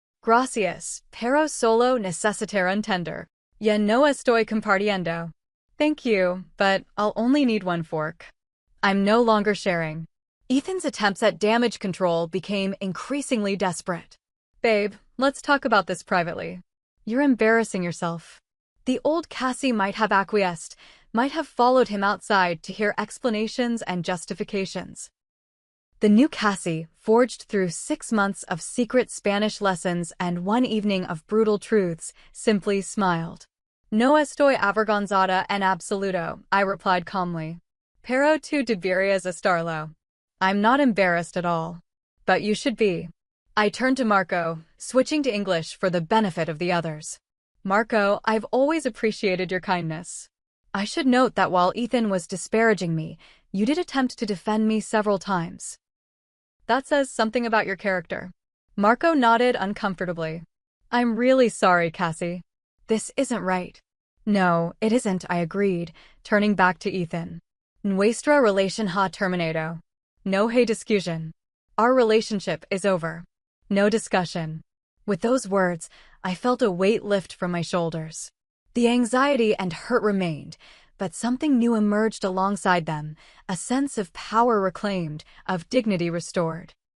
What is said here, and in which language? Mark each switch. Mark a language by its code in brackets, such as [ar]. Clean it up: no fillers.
[es] Gracias, pero solo necesitar un tender. Ya no estoy compartiendo. [en] Thank you, but I'll only need 1 fork. I'm no longer sharing. Ethan's attempts at damage control became increasingly desperate. Babe, let's talk about this privately. You're embarrassing yourself. The old Cassie might have acquiesced, might have followed him outside to hear explanations and justifications. The new Cassie, forged through 6 months of secret Spanish lessons and 1 evening of brutal truths, simply smiled. [es] No estoy avergonzada en absoluto, [en] I replied calmly. [es] Pero tú deberías estarlo. [en] I'm not embarrassed at all. But you should be. I turned to Marco, switching to English for the benefit of the others. Marco, I've always appreciated your kindness. I should note that while Ethan was disparaging me, you did attempt to defend me several times. That says something about your character. Marco nodded uncomfortably. I'm really sorry, Cassie. This isn't right. No, it isn't, I agreed, turning back to Ethan. [es] Nuestra relación ha terminado. No hay discusión. [en] Our relationship is over. No discussion. With those words, I felt a weight lift from my shoulders. The anxiety and hurt remained, but something new emerged alongside them, a sense of power reclaimed, of dignity restored.